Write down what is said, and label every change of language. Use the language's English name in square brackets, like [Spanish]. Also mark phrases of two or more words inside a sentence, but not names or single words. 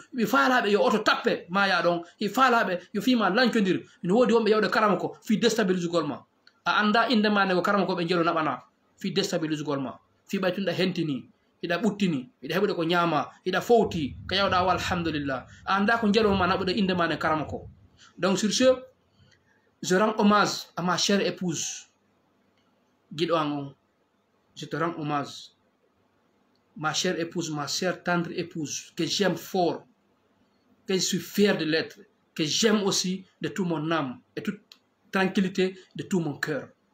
[Fula] ɓe faalaɓe yo oto tappe ma ya ɗon hi faalaɓe yo fima lancodir no woodi wonɓe yawde karama ko fi déstabilise gol ma a anda inde ma ne ko karama ko [French] ɓe jelo naɓana fi déstabilise gol ma fi ɓay tunɗa hentini hiɗa ɓuttini hiɗa heɓude ko ñaama hiɗa fowti ko yawɗa wa alhamdulillah a anda ko jeloma naɓude inde ma ne karama ko donc sur ce je rends hommage à ma chère épouse [Fula] guiɗo an on [French] je te rends hommage ma chère épouse, ma chère tendre épouse, que j'aime fort, que je suis fier de l'être, que j'aime aussi de tout mon âme et toute tranquillité de tout mon cœur.